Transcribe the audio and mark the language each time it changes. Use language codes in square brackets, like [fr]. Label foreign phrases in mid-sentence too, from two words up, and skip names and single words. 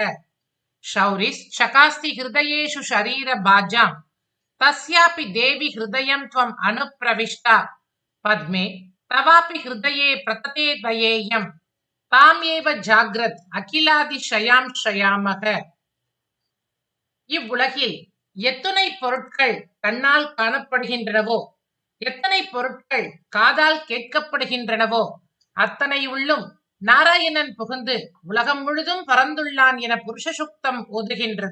[sa] शौरिश्चकास्ति हृदयेषु शरीरभाजां तस्यापि देवि हृदयं त्वम् अनुप्रविष्टा पद्मे तवापि हृदये प्रतते दयेयं ताम् एव जाग्रत् अखिलादिशयां श्रयामः। [ta] இவ்வுலகில் எத்தனை பொருட்கள் கண்ணால் காணப்படுகின்றனவோ, எத்தனை பொருட்கள் காதால் கேட்கப்படுகின்றனவோ, அத்தனை உள்ளும் நாராயணன் புகுந்து உலகம் முழுதும் பறந்துள்ளான் என புருஷ சுக்தம் ஓதுகின்றது.